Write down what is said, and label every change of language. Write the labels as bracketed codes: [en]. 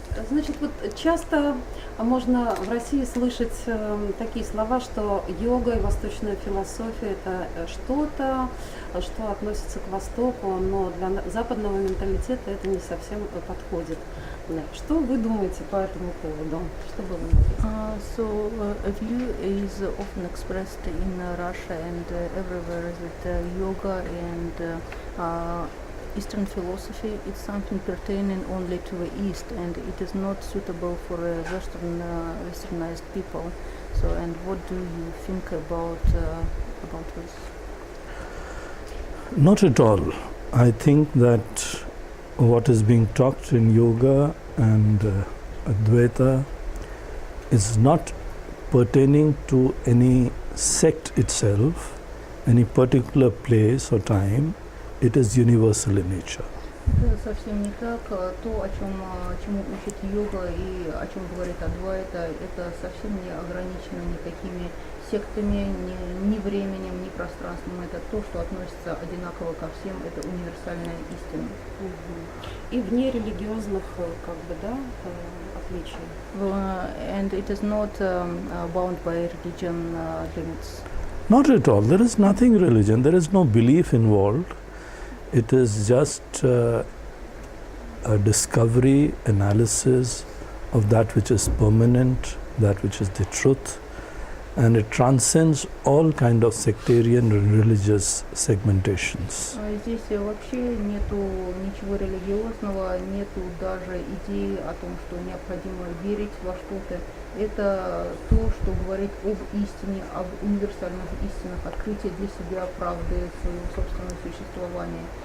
[ru] Значит, вот часто можно в России слышать такие слова, что йога и восточная философия – это что-то, что относится к Востоку, но для западного менталитета это не совсем подходит. Что вы думаете по этому поводу? Что бы вы написали? [en] A view is often expressed in Russia and everywhere that yoga and Eastern philosophy is something pertaining only to the East, and it is not suitable for Westernized people. So, and what do you think about this? Not at all. I think that what is being taught in yoga and Advaita is not pertaining to any sect itself, any particular place or time. It is universal in nature. [ru] Это совсем не так. То, чему учит йога и о чем говорит Адвайта, это совсем не ограничено никакими сектами, ни временем, ни пространством. Это то, что относится одинаково ко всем. Это универсальная истина. И вне религиозных, как бы, да, отличий. [en] And it is not bound by religion limits. Not at all. There is nothing religion. There is no belief involved. It is just a discovery, analysis of that which is permanent, that which is the truth, and it transcends all kind of sectarian and religious segmentations. [ru] Здесь вообще нету ничего религиозного, нету даже идеи о том, что необходимо верить во что-то. Это то, что говорит об истине, об универсальных истинах, открытие для себя правды своего собственного существования.